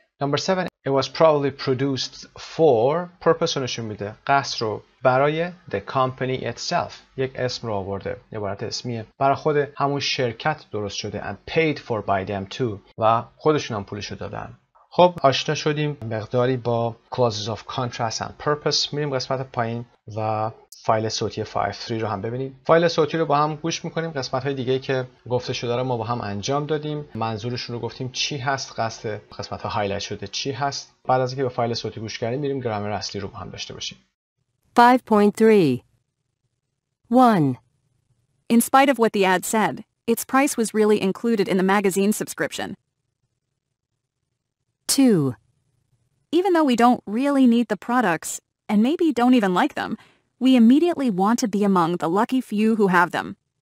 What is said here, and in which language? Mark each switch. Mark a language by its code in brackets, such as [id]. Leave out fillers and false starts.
[en] Number 7, it was probably produced for purpose [fa] رو نشون میده. قصد رو برای [en] the company itself. [fa] یک اسم رو آورده. عبارت اسمیه. برای خود همون شرکت درست شده. [en] And paid for by them too. [fa] و خودشون هم پولشو دادن. خب آشنا شدیم مقداری با clauses of contrast and purpose. میریم قسمت پایین و فایل صوتی 5.3 رو هم ببینید. فایل صوتی رو با هم گوش میکنیم. قسمت های دیگه که گفته شده رو ما با هم انجام دادیم. منظورشون رو گفتیم چی هست، قصد قسمت ها هایلایت شده چی هست. بعد از اینکه به فایل صوتی گوش کردیم میریم گرامر اصلی رو با هم داشته باشیم. 5.3 1. [en] In spite of what the ad said, its price was really included in the magazine subscription. 2. Even though we don't really need the products, and maybe don't even like them, we immediately want to be among the lucky few who have them.